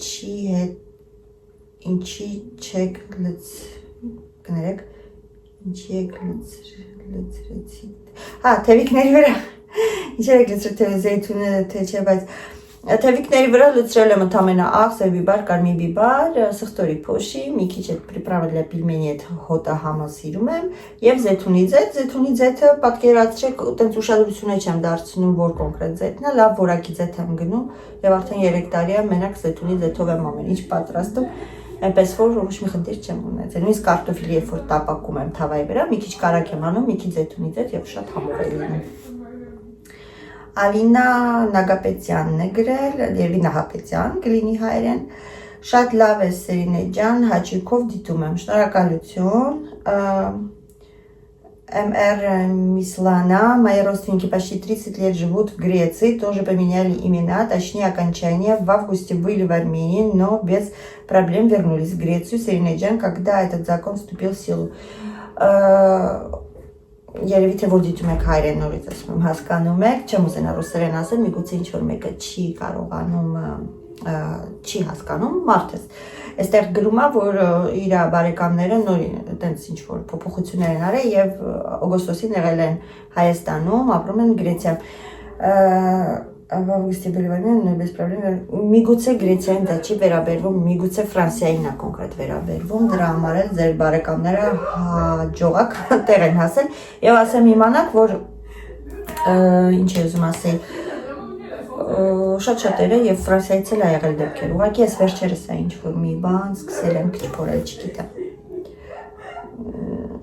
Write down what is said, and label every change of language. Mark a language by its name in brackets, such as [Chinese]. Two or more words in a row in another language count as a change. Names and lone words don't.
[Armenian] ինչի չեք կներեք, ինչի եք լծրեցիք, թևիկների վրա, ինչեր եք լծրել զեյթունը թե չէ, բայց թևիկների վրա լծրել եմ ընդամենը աղ, սերբիբար, կարմիր բիբար, սխտորի փոշի, մի քիչ այդ պրիպրավը [Russian] для пельмени [Armenian] այդ հոտը համը սիրում եմ եւ զեյթունի ձեթը պատկերացրեք, այտենց ուշադրություն չեմ դարձնում, որ կոնկրետ ձեթն է, լավ որակի ձեթ եմ գնում եւ արդեն 3 տարի է մենակ զեյթունի ձեթով եմ ամեն ինչ պատրաստում, այնպես որ ոչ մի խնդիր չեմ ունեցել, նույնիսկ կարտոֆիլի երբ որ տապակում եմ թավայի վրա, մի քիչ կարակ եմ անում, մի քիչ զեյթունի ձեթ եւ շատ համով է լինում։ Ալինա Նագապետյանն է գրել, Երևի Նահապետյան, կլինի հայերեն, շատ լավ է Սերինե ջան, հաճույքով դիտում եմ, շնորհակալություն, [Russian] МР Мислана, мои родственники почти 30 лет живут в Греции, тоже поменяли имена, точнее окончания, в августе были в Армении, но без проблем вернулись в Грецию, Серине ջան, когда этот закон вступил в силу. [Armenian] Երևի թե որ դիտում եք հայերեն նորից ասում եմ հասկանում եք, չեմ ուզենա ռուսերեն ասել, միգուցե ինչ որ մեկը չի կարողանում, չի հասկանում մարդս։ Այստեղ գրում է, որ իր բարեկամները նորին այտենց ինչ որ փոփոխություններ են արել եւ օգոստոսին եղել են Հայաստանում, ապրում են Գրեցիայում։ [Russian] В августе были в Армении, без проблем. [Armenian] Միգուցե Գրեցիային դա չի վերաբերվում, միգուցե Ֆրանսիային է կոնկրետ վերաբերվում, դրա համար էլ ձեր բարեկամները հաջողակ տեղ են հասել եւ ասեմ իմանաք, որ ինչ է ուզում ասել, շատ-շատերը եւ Ֆրանսիայից էլ ա եղել դեպքեր, ուղղակի ես վերջերս է ինչ որ մի բան սկսել եմ քիչ փորել, չգիտեմ։